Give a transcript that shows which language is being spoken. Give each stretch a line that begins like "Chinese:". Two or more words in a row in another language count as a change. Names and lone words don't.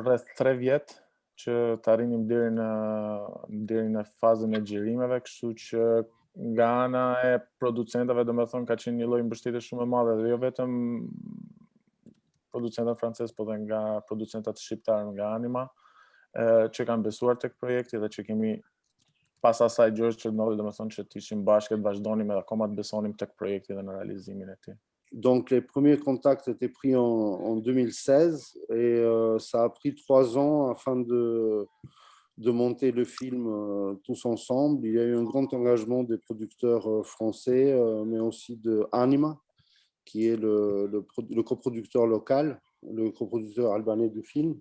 Albanian: rreth 3 vjet që të arrinim deri në fazën e xhirimeve, kështu që nga ana e producentëve domethënë ka qenë një lloj mbështetje shumë e madhe dhe jo vetëm producentët francez, po dhe nga producentët shqiptar nga Anima, që kanë besuar tek projekti dhe që kemi pas asaj gjësh që ndodhi, domethënë që të ishim bashkë, të vazhdonim edhe akoma të besonim tek projekti dhe në realizimin e tij.
French: Donc les premiers contacts étaient pris en 2016 et ça a pris 3 ans afin de monter le film tous ensemble. Il y a eu un grand engagement des producteurs français, mais aussi de Anima, qui est le coproducteur local, le coproducteur albanais du film.